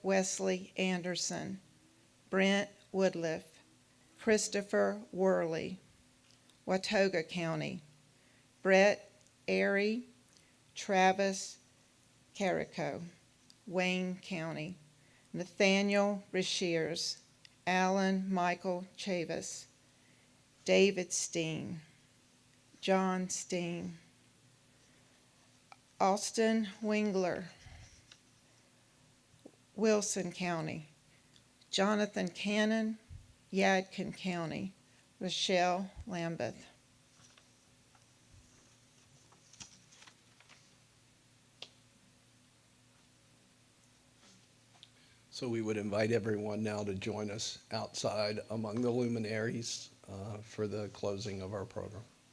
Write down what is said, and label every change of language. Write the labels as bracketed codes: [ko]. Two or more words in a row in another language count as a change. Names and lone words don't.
[en] Wesley Anderson, Brent Woodliff, Christopher Worley, Watauga County, Brett Airy, Travis Carrico, Wayne County, Nathaniel Rashears, Alan Michael Chavis, David Steen, John Steen, Austin Wingler, Wilson County, Jonathan Cannon, Yadkin County, Rochelle Lambeth. So we would invite everyone now to join us outside among the luminaries for the closing of our program.